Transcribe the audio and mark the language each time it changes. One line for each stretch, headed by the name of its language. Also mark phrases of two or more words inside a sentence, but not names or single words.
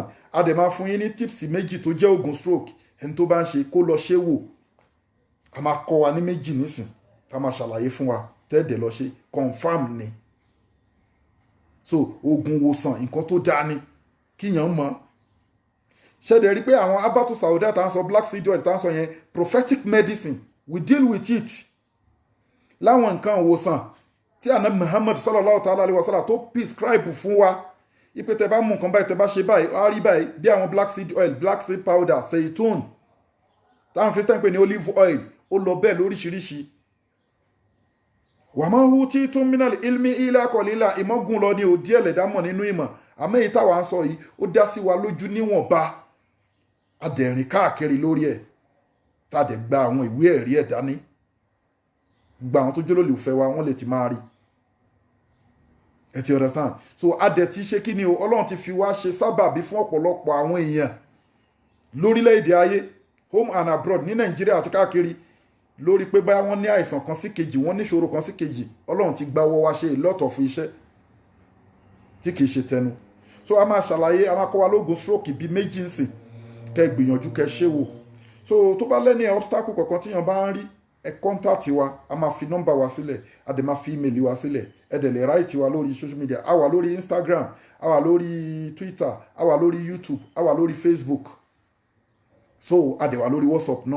Yoruba: A dẹ̀ máa fún yín ní tips méjì tó jẹ́ oògùn stroke, ẹni tó bá ń ṣe kó lọ ṣe wò. A máa kọ́ wa ní méjì nísìn, ká máa ṣàlàyé fún wa tẹ́ẹ̀dẹ̀ lọ ṣe confam ni. So oògùn wòsàn nǹkan tó dáa ni kíyàn mọ̀. ṣẹ́dẹ̀ rí pé àwọn
Arabic: حبة السوداء
Yoruba: tá ń sọ
English: black seed oil
Yoruba: tá ń sọ yẹn
English: prophetic medicine, we deal with it.
Yoruba: Láwọn nǹkan ìwòsàn tí àná Muhammad
Arabic: صلى الله تعالى عليه وسلم
Yoruba: tó prescribe fún wa, ipe tẹ bá mú nǹkan báyìí, tẹ bá ṣe báyìí, á rí báyìí, bí àwọn
English: black seed oil, black seed powder,
Yoruba: seitun, táwọn Christian pè ní
English: olive oil,
Yoruba: ó lọ bẹ́ẹ̀ lóríṣiríṣi.
Arabic: وما أوتيتم من العلم إلا قليلا,
Yoruba: ìmọ̀gùn lọ ní òdí ẹ̀lẹ́dámọ̀ nínú ìmọ̀, àmọ́ èyí táwa ń sọ yìí ó dá sí wa lójú níwọ̀nba, adẹ̀rìn káàkiri lórí ẹ̀, tá a dẹ̀ gba àwọn ìwé ẹ̀rí ẹ̀ dání, gba àwọn tó jólólùfẹ́ wa wọ́n lè ti máa rí. ẹ ti understand. So adẹ̀ ti ṣe kí ni o, Ọlọ́run ti fi wá ṣe sábàbí fún ọ̀pọ̀lọpọ̀ àwọn èèyàn lórílẹ̀‐èdè ayé,
English: home and abroad,
Yoruba: ní Nàìjíríà àti káàkiri, lórí pé báyà wọ́n ní àìsàn kan sí kejì, wọ́n ní ìṣòro kan sí kejì, Ọlọ́run ti gba ọwọ́ wa ṣe ìlọ́tọ̀ fún iṣẹ́ tí kìí ṣe tẹnu. So a máa ṣàlàyé, a máa kọ́ wa lóògùn stroke bíi méjì ń sìn, kẹ́ gbìyànjú kẹ́ ṣe wò. So tó bá lẹ́ni obstacle kankan tíyan bá ń rí, ẹ contact wa, a máa fi nọ́mbà wa sílẹ̀, a dẹ̀ máa fi email wa sílẹ̀, ẹ dẹ̀ lè write wa lórí
English: social media,
Yoruba: a wà lórí Instagram, a wà lórí Twitter, a wà lórí YouTube, a wà lórí Facebook, so a dẹ̀ wà lórí WhatsApp náà.